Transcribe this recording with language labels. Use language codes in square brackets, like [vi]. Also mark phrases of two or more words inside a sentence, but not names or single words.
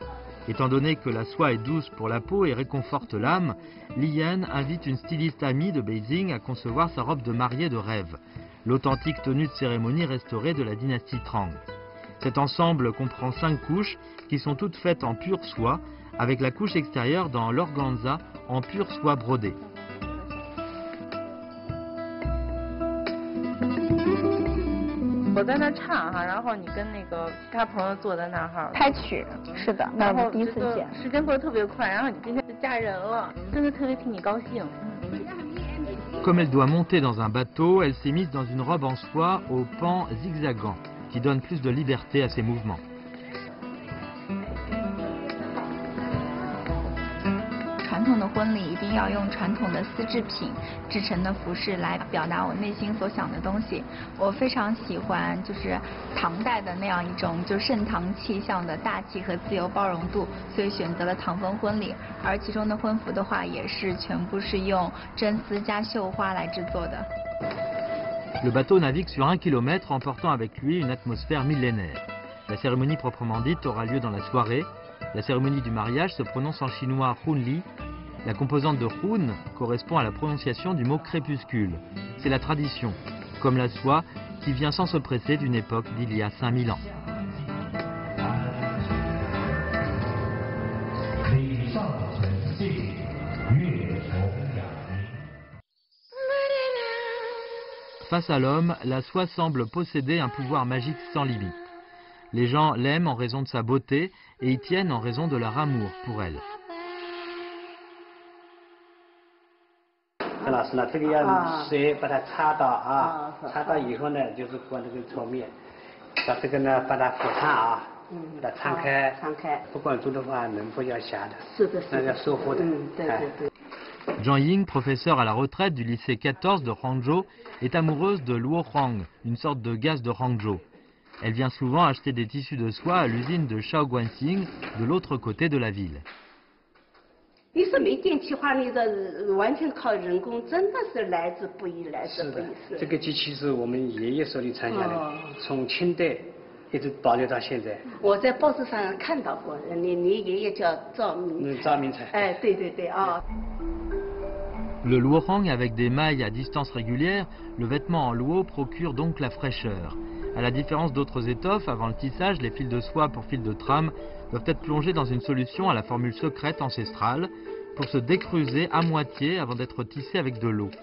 [fr] Étant donné que la soie est douce pour la peau et réconforte l'âme, Li Yan invite une styliste amie de Beijing à concevoir sa robe de mariée de rêve, l'authentique tenue de cérémonie restaurée de la dynastie Tang. Cet ensemble comprend 5 couches qui sont toutes faites en pure soie, avec la couche extérieure dans l'organza en pure soie brodée. [zh] 我在那唱哈，然后你跟那个他朋友坐在那儿哈，拍曲，是的，那是第一次见。时间过得特别快，然后你今天就嫁人了，真的特别替你高兴。 [fr] Comme elle doit monter dans un bateau, elle s'est mise dans une robe en soie aux pans zigzagants, qui donne plus de liberté à ses mouvements. [zh] 传统的婚礼一定要用传统的丝制品制成的服饰来表达我内心所想的东西。我非常喜欢就是唐代的那样一种就盛唐气象的大气和自由包容度，所以选择了唐风婚礼。而其中的婚服的话，也是全部是用真丝加绣花来制作的。 [fr] Le bateau navigue sur 1 kilomètre, emportant avec lui une atmosphère millénaire. La cérémonie proprement dite aura lieu dans la soirée. La cérémonie du mariage se prononce en chinois Hunli. La composante de Hun correspond à la prononciation du mot crépuscule. C'est la tradition, comme la soie, qui vient sans se presser d'une époque d'il y a 5000 ans. Face à l'homme, la soie semble posséder un pouvoir magique sans limite. Les gens l'aiment en raison de sa beauté et y tiennent en raison de leur amour pour elle. [zh] 老师呢，这个要水把它擦到啊，擦到以后呢，就是过这个搓面，把这个呢把它火烫啊，把它摊开，不管煮的话，能不要下的，是的，那要收获的，对对对。 [fr] Zhang Ying, professeure à la retraite du lycée 14 de Hangzhou, est amoureuse de luo huang, une sorte de gaz de Hangzhou. Elle vient souvent acheter des tissus de soie à l'usine de Shaoguanxing, de l'autre côté de la ville. [zh] 你是没电气化，你的完全靠人工，真的是来之不易，来之不易。是的，这个机器是我们爷爷手里传下来，从清代一直保留到现在。我在报纸上看到过，你爷爷叫赵明。赵明才。哎，对对对啊。 [fr] Le luohang avec des mailles à distance régulière, le vêtement en luo procure donc la fraîcheur. À la différence d'autres étoffes, avant le tissage, les fils de soie pour fils de trame doivent être plongés dans une solution à la formule secrète ancestrale pour se décruser à moitié avant d'être tissés avec de l'eau.